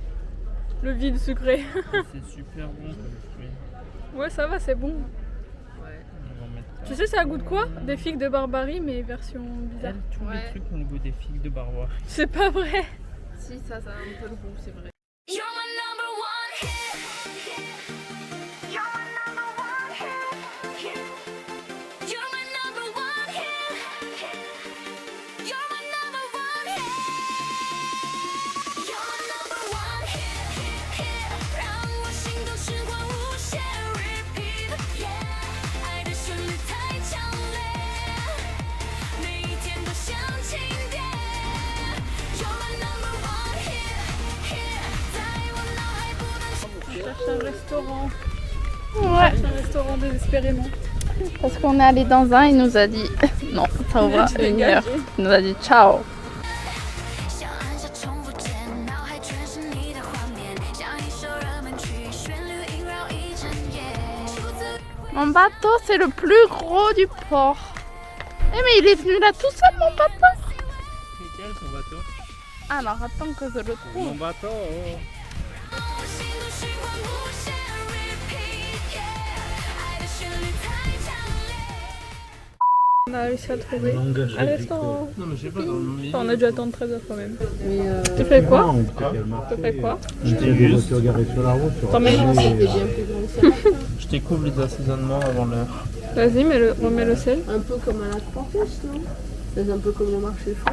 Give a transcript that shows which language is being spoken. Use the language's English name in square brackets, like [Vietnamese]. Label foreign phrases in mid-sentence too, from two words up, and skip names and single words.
[French] Le vide sucré. c'est super bon comme fruit. Ouais, ça va, c'est bon. Ouais. On va en mettre. Tu sais, ça a goût de quoi? Des figues de Barbarie, mais version bizarre. Tous Ouais. les trucs ont le goût des figues de barbarie. C'est pas vrai. Si, ça a un peu le goût, c'est vrai. [English] You're my number one hit. You're my number one hit. You're my number one hit. You're my number one hit. You're my number one hit. [Chinese] 让我心动时光无限 repeat. Yeah， 爱的旋律太强烈，每一天都像晴天。 [English] You're my number one hit. [Chinese] 在我脑海不断。 [French] Je cherche un restaurant. Ouais. Un restaurant désespérément. Parce qu'on est allé dans un, il nous a dit non, ça ouvre à 1h. Il nous a dit ciao. [Chinese] 想按下重复键，脑海全是你的画面，像一首热门曲，旋律萦绕一整夜。 [French] Mon bateau, c'est le plus gros du port. Eh mais il est venu là tout seul, mon bateau. C'est quel son bateau? Alors attends que je le Mon trouve. bateau. [Chinese] 我心动时光无限 repeat， yeah， 爱的旋律太强烈。 [French] On a réussi à trouver un restaurant. Non, mais je sais pas, dans le milieu. Enfin, on a dû attendre 13 heures quand même. Mais Tu fais quoi? Tu Tu fais quoi? Il y a des voitures garées sur la route. T'en mets une? c'était bien plus grand que ça. Je découvre les assaisonnements avant l'heure. Vas-y, remets le sel. Un peu comme à la Campus, non? C'est un peu comme le marché fou.